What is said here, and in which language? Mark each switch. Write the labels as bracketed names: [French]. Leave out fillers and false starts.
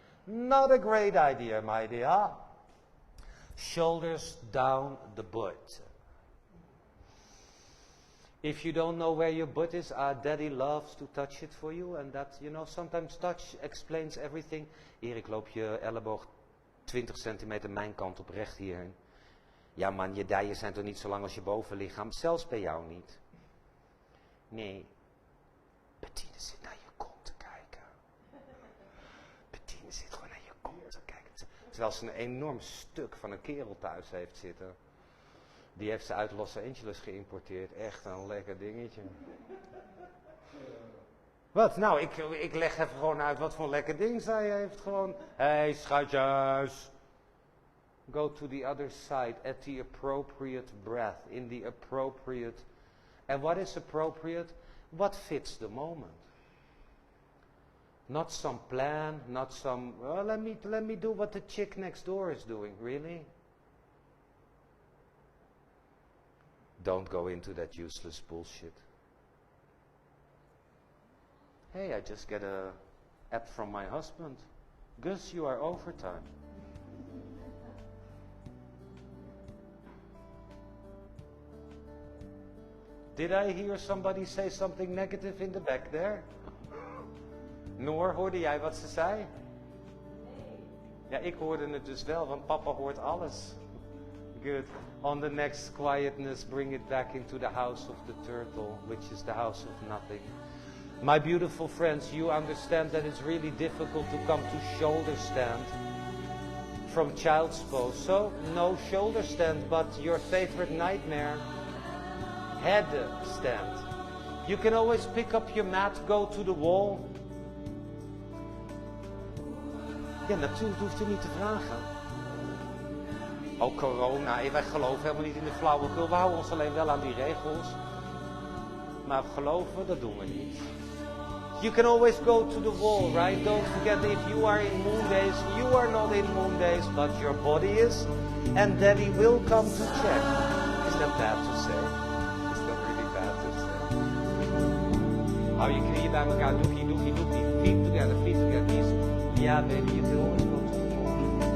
[English] Not a great idea, my dear. Shoulders down the butt. If you don't know where your butt is, daddy loves to touch it for you. And that, you know, sometimes touch explains everything. [Dutch] Erik, loop je elleboog 20 centimeter mijn kant op, recht hierin. Ja man, je dijen zijn toch niet zo lang als je bovenlichaam? Zelfs bij jou niet. Nee. Bettine zit naar je kont te kijken. Bettine zit gewoon naar je kont te kijken. Terwijl ze een enorm stuk van een kerel thuis heeft zitten. Die heeft ze uit Los Angeles geïmporteerd. Echt een lekker dingetje. Wat? Nou, ik leg even gewoon uit wat voor lekker ding zij heeft. Gewoon, hey schatjes. [English] Go to the other side at the appropriate breath. In the appropriate. And what is appropriate? What fits the moment. Not some plan, not some, well, let me do what the chick next door is doing. Really? Don't go into that useless bullshit. Hey, I just get a app from my husband. Gus, you are overtime. Did I hear somebody say something negative in the back there? [Dutch] Noor, hoorde jij wat ze zei? Ja, ik hoorde het dus wel, want papa hoort alles. [English] Good. On the next quietness, bring it back into the house of the turtle, which is the house of nothing. My beautiful friends, you understand that it's really difficult to come to shoulder stand from child's pose. So, no shoulder stand, but your favorite nightmare, head stand. You can always pick up your mat, go to the wall. [Dutch] Ja, natuurlijk hoeft u niet te vragen. Oh, corona, wij geloven helemaal niet in de flauwekul. We houden ons alleen wel aan die regels. Maar geloven, dat doen we niet. [English] You can always go to the wall, right? Don't forget, if you are in moon days, you are not in moon days, but your body is. And daddy will come to check. Is that bad to say? Is that really bad to say? [Dutch] Hou je knieën bij elkaar, doekie, doekie, doekie. [English] Feet together, knees. Yeah, baby, you can always go to the wall.